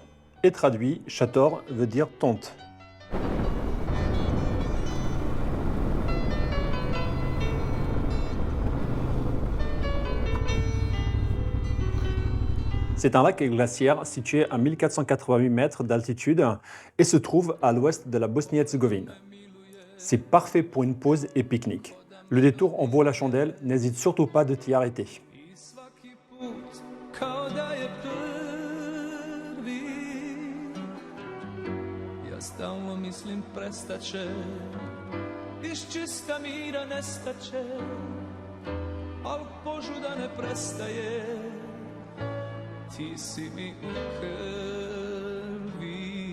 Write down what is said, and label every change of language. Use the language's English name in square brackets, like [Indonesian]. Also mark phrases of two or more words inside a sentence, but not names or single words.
[French] Et traduit, Chator veut dire tente. C'est un lac glaciaire situé à 1488 mètres d'altitude et se trouve à l'ouest de la Bosnie-Herzégovine. C'est parfait pour une pause et pique-nique. Le détour en vaut la chandelle, n'hésite surtout pas de t'y arrêter. [Croatian] Kao da je prvi, ja stalno mislim prestaće, iz čista mira nestaće, al požuda ne prestaje, ti si mi u krvi.